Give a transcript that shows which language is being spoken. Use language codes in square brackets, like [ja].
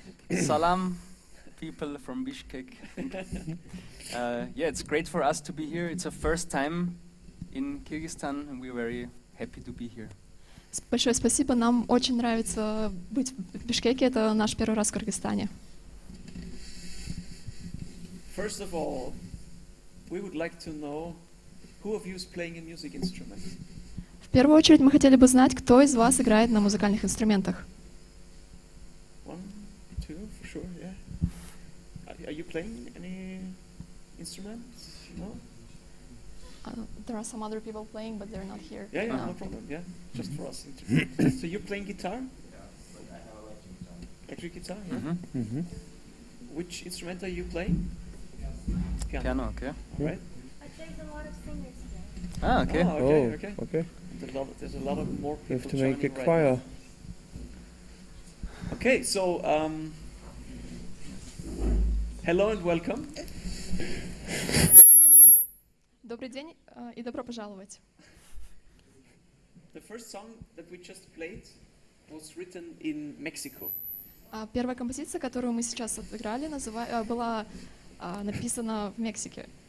[en] Salam, people from Bishkek. Yeah, it's great for us to be here. It's our first time in Kyrgyzstan, and we're very happy to be here. [ru] Большое спасибо. Нам очень нравится быть в Бишкеке. Это наш первый раз в Кыргызстане. [en] First of all, we would like to know who of you is playing a music instrument. [ru] В первую очередь мы хотели бы знать, кто из вас играет на музыкальных инструментах. [en] One, two, for sure, yeah. Are you playing any instrument? No? There are some other people playing, but they're not here. Yeah, no problem. Yeah, just for us. So you're playing guitar? Electric guitar. Yeah. Which instrument are you playing? Piano, okay. Right. There's a lot of singers here. Ah, okay. Okay. There's a lot of more people. You have to make a joining right choir. now. Okay, so hello and welcome. [ru] Добрый день и добро пожаловать. [en] The first song that we just played was written in Mexico. [ru] Первая композиция, которую мы сейчас отыграли, была написана в Мексике.